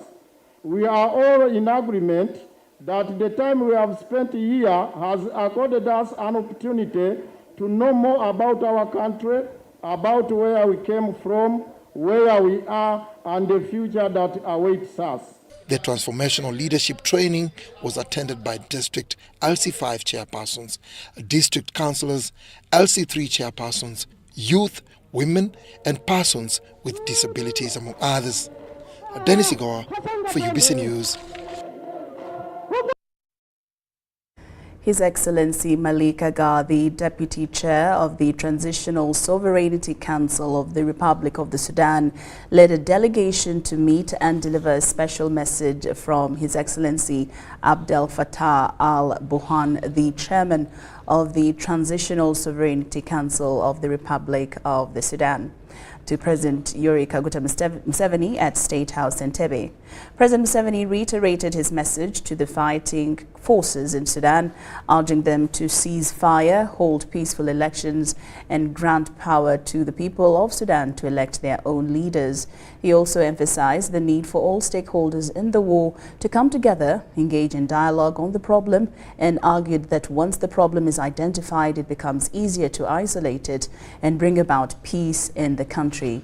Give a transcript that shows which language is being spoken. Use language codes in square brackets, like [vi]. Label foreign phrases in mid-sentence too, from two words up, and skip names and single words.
[en] We are all in agreement that the time we have spent here has accorded us an opportunity to know more about our country, about where we came from, where we are, and the future that awaits us. The transformational leadership training was attended by District LC5 chairpersons, district councillors, LC3 chairpersons, youth, women, and persons with disabilities, among others. Dennis Igoa for UBC News. His Excellency Masika Kazimotoi, the Deputy Chair of the Transitional Sovereignty Council of the Republic of the Sudan, led a delegation to meet and deliver a special message from His Excellency Abdel Fattah al-Burhan, the Chairman of the Transitional Sovereignty Council of the Republic of the Sudan, to President Yoweri Kaguta Museveni at State House Entebbe. President Museveni reiterated his message to the fighting forces in Sudan, urging them to cease fire, hold peaceful elections, and grant power to the people of Sudan to elect their own leaders. He also emphasized the need for all stakeholders in the war to come together, engage in dialogue on the problem, and argued that once the problem is identified, it becomes easier to isolate it and bring about peace in the country.